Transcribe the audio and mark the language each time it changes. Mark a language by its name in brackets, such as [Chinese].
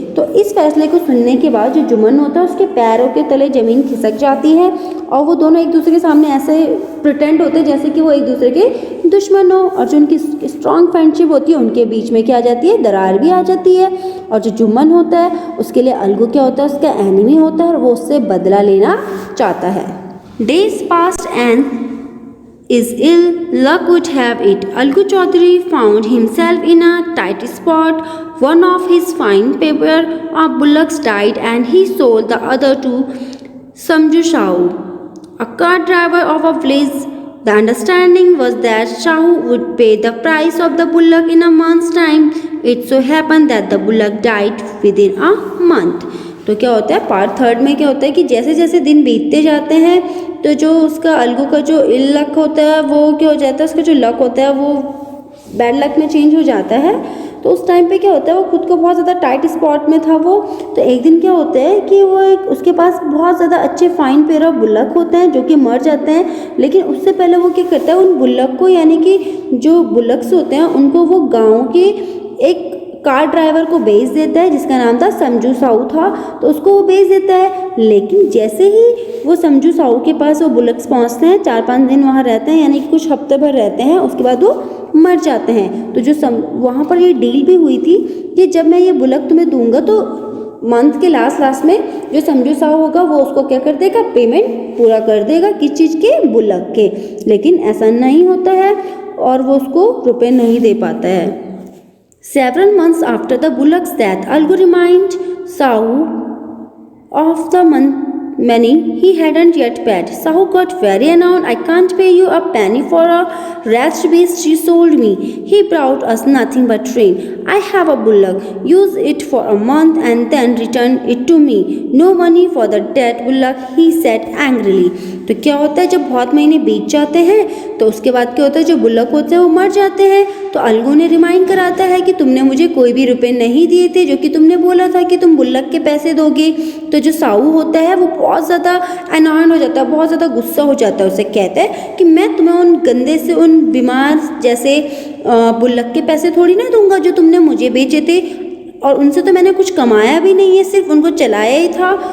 [Hindi] तो इस फैसले को सुनने के बाद जो जुम्मन होता है उसके पैरों के तले ज़मीन खिसक जाती है और वो दोनों एक दूसरे के सामने ऐसे प्रिटेंड होते हैं जैसे कि वो एक दूसरे के दुश्मन हो, और जो उनकी [English] strong friendship [Hindi] होती है उनके बीच में क्या आ जाती है, दरार भी आ जाती है। और जो जुम्मन होता है उसके लिए अलगू क्या होता है, उसका एनिमी होता है और वो उससे बदला लेना चाहता है। [English] Days past and is ill luck would have it. Algu Chaudhary found himself in a tight spot. One of his fine pair of bullocks died and he sold the other to Samju Shahu, a cart driver of a village. The understanding was that Shahu would pay the price of the bullock in a month's time. It so happened that the bullock died within a month. [Hindi] तो क्या होता है, [English] part third [Hindi] में क्या होता है कि जैसे जैसे दिन बीतते जाते हैं तो जो उसका अलगू का जो [English] ill luck [Hindi] होता है वो क्या हो जाता है, उसका जो लक होता है वो [English] bad luck [Hindi] में चेंज हो जाता है। तो उस टाइम पे क्या होता है, वो खुद को बहुत ज़्यादा [English] tight spot [Hindi] में था वो। तो एक दिन क्या होता है कि वो उसके पास बहुत ज़्यादा अच्छे [English] fine pair of bullock [Hindi] होते हैं जो कि मर जाते हैं, लेकिन उससे पहले वो क्या करता है, उन बुल्लक को यानी कि जो बुल्लक्स होते हैं उनको वो गाँव के एक कार ड्राइवर को बेच देता है जिसका नाम था समजू साहू था। तो उसको वो बेच देता है, लेकिन जैसे ही वो समजू साहू के पास वो बुल्लक्स पहुंचते हैं, 4-5 दिन वहाँ रहते हैं यानी कि कुछ हफ्ते भर रहते हैं, उसके बाद वो मर जाते हैं। तो जो वहाँ पर ये डील भी हुई थी कि जब मैं ये बुल्लक तुम्हें दूंगा तो मंथ के लास्ट में जो समजू साहू होगा वो उसको क्या कर देगा, पेमेंट पूरा कर देगा। किस चीज़ के, बुल्लक के। लेकिन ऐसा नहीं होता है और वो उसको रुपये नहीं दे पाता है। [English] Several months after the bullock's death, Algu reminded Sahu of the money he hadn't yet paid. Sahu got very annoyed. I can't pay you a penny for a wretched beast you sold me. He brought us nothing but rain. I have a bullock. Use it for a month and then return it to me. No money for the dead bullock, he said angrily. [Hindi] तो क्या होता है, जब बहुत महीने बीत जाते हैं तो उसके बाद क्या होता है, जो बुल्लक होते हैं वो मर जाते हैं। तो अलगू ने रिमाइंड कराता है कि तुमने मुझे कोई भी रुपए नहीं दिए थे जो कि तुमने बोला था कि तुम बुल्लक के पैसे दोगे। तो जो साहू होता है वो बहुत ज़्यादा अनॉयड हो जाता है, बहुत ज़्यादा गुस्सा हो जाता है। उसे कहता है कि मैं तुम्हें उन गंदे से, उन बीमार जैसे बुल्लक के पैसे थोड़ी ना दूंगा जो तुमने मुझे बेचे थे, और उनसे तो मैंने कुछ कमाया भी नहीं है, सिर्फ उनको चलाया ही था।